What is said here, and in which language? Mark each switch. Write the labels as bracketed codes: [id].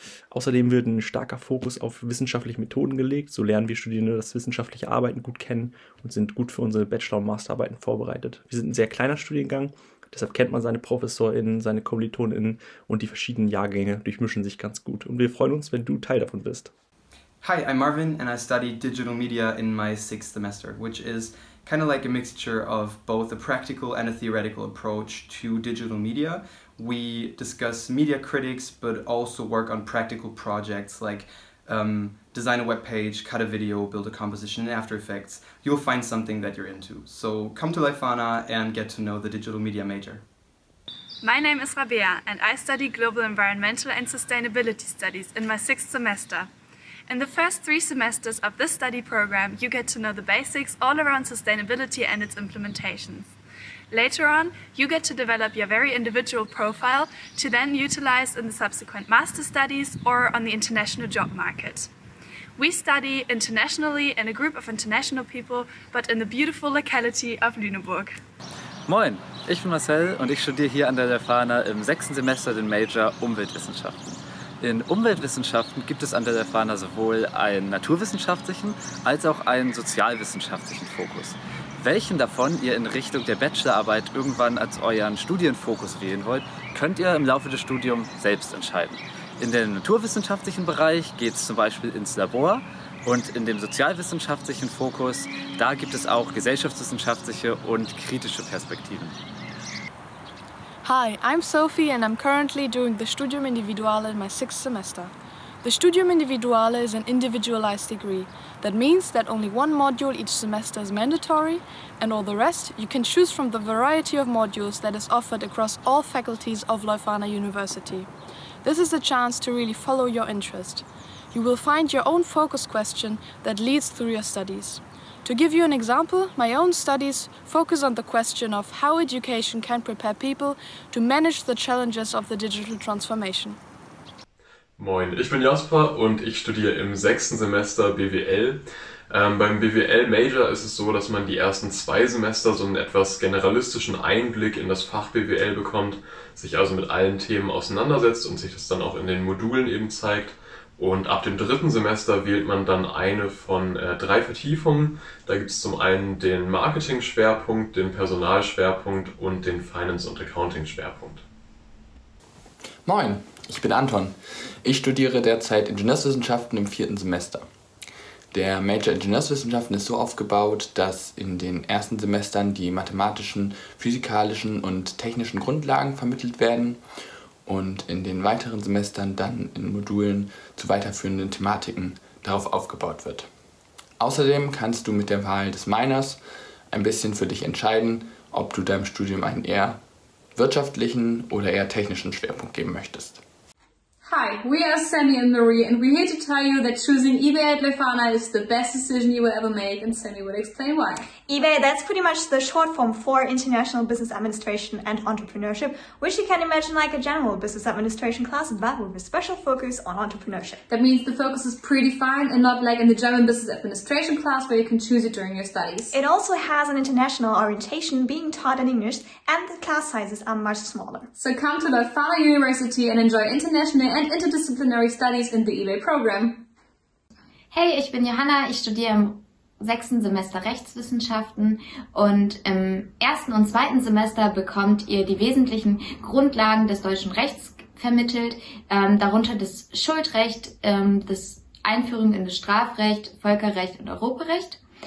[de] Außerdem wird ein starker Fokus auf wissenschaftliche Methoden gelegt. So lernen wir Studierende das wissenschaftliche Arbeiten gut kennen und sind gut für unsere Bachelor- und Masterarbeiten vorbereitet. Wir sind ein sehr kleiner Studiengang. Deshalb kennt man seine ProfessorInnen, seine KommilitonInnen und die verschiedenen Jahrgänge durchmischen sich ganz gut. Und wir freuen uns, wenn du Teil davon bist. [en] Hi, I'm Marvin and I study digital media in my 6th semester, which is kind of like a mixture of both a practical and a theoretical approach to digital media. We discuss media critics, but also work on practical projects like design a web page, cut a video, build a composition in After Effects. You'll find something that you're into. So come to Leuphana and get to know the digital media major. My name is Rabea and I study Global Environmental and Sustainability Studies in my 6th semester. In the first 3 semesters of this study program, you get to know the basics all around sustainability and its implementations. Later on, you get to develop your very individual profile to then utilize in the subsequent master studies or on the international job market. We study internationally in a group of international people, but in the beautiful locality of Lüneburg. [de] Moin, ich bin Marcel und ich studiere hier an der Leuphana im 6. Semester den Major Umweltwissenschaften. In Umweltwissenschaften gibt es an der Leuphana sowohl einen naturwissenschaftlichen als auch einen sozialwissenschaftlichen Fokus. Welchen davon ihr in Richtung der Bachelorarbeit irgendwann als euren Studienfokus wählen wollt, könnt ihr im Laufe des Studiums selbst entscheiden. In dem naturwissenschaftlichen Bereich geht es zum Beispiel ins Labor und in dem sozialwissenschaftlichen Fokus, da gibt es auch gesellschaftswissenschaftliche und kritische Perspektiven. [en] Hi, I'm Sophie and I'm currently doing the Studium Individuale in my 6th semester. The Studium Individuale is an individualized degree. That means that only one module each semester is mandatory, and all the rest you can choose from the variety of modules that is offered across all faculties of Leuphana University. This is a chance to really follow your interest. You will find your own focus question that leads through your studies. To give you an example, my own studies focus on the question of how education can prepare people to manage the challenges of the digital transformation. [de] Moin, ich bin Jasper und ich studiere im 6. Semester BWL. Beim BWL Major ist es so, dass man die ersten 2 Semester so einen etwas generalistischen Einblick in das Fach BWL bekommt, sich also mit allen Themen auseinandersetzt und sich das dann auch in den Modulen eben zeigt. Und ab dem 3. Semester wählt man dann eine von 3 Vertiefungen. Da gibt es zum einen den Marketing-Schwerpunkt, den Personalschwerpunkt und den Finance- und Accounting-Schwerpunkt. Moin, ich bin Anton. Ich studiere derzeit Ingenieurswissenschaften im 4. Semester. Der Major Ingenieurswissenschaften ist so aufgebaut, dass in den ersten Semestern die mathematischen, physikalischen und technischen Grundlagen vermittelt werden und in den weiteren Semestern dann in Modulen zu weiterführenden Thematiken darauf aufgebaut wird. Außerdem kannst du mit der Wahl des Minors ein bisschen für dich entscheiden, ob du deinem Studium einen eher wirtschaftlichen oder eher technischen Schwerpunkt geben möchtest. [en] Hi, we are Sammy and Marie, and we're here to tell you that choosing eBay at Leuphana is the best decision you will ever make, and Sammy will explain why. eBay, that's pretty much the short form for International Business Administration and Entrepreneurship, which you can imagine like a general business administration class, but with a special focus on entrepreneurship. That means the focus is predefined and not like in the German business administration class where you can choose it during your studies. It also has an international orientation being taught in English, and the class sizes are much smaller. So come to Leuphana University and enjoy international and interdisciplinary studies in the eBay program. [de] Hey, ich bin Johanna, ich studiere im 6. Semester Rechtswissenschaften und im 1. und 2. Semester bekommt ihr die wesentlichen Grundlagen des deutschen Rechts vermittelt, darunter das Schuldrecht, das Einführung in das Strafrecht, Völkerrecht und Europarecht.